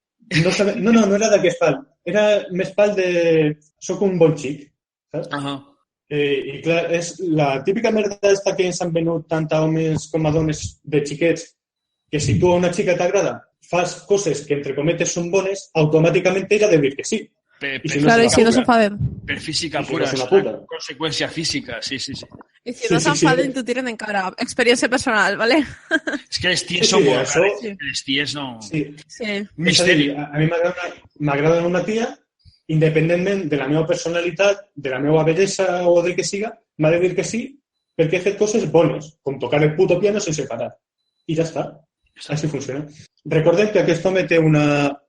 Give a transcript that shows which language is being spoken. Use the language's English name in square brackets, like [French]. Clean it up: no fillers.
[Catalan] No era d'aquest pal. Era més pal de... Soc un bon xic. Saps? I clar, és la típica merda esta que ens han venut tant a homes com a dones de xiquets, que si tu a una xica t'agrada, fas coses que entre cometes són bones, automàticament ella deu dir que sí. [Spanish] Claro, y si no se enfaden. [Catalan] Per física pura, [Spanish] es una consecuencia física, sí. Y si no se enfaden, tú tienen en cara. Experiencia personal, ¿vale? [Catalan] Es que les ties són molt rares. Les ties no... Sí. Misteri. A mi m'agrada una tia, independentment de la meva personalitat, de la meva bellesa o del que siga, m'ha de dir que sí, perquè he fet coses bones, com tocar el puto piano sense parar. I ja està. Així funciona. Recordem que aquest home té una